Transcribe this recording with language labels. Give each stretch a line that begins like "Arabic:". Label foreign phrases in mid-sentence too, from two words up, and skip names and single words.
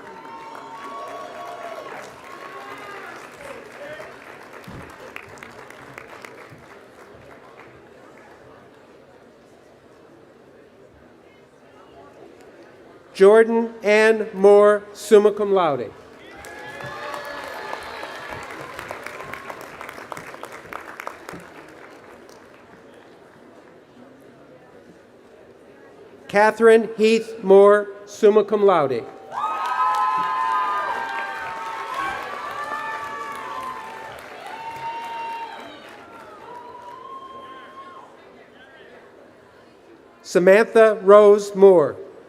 English: Jordan Ann Moore,
Latin: summa cum laude.
English: Catherine Heath Moore,
Latin: summa cum laude.
English: Samantha Rose Moore.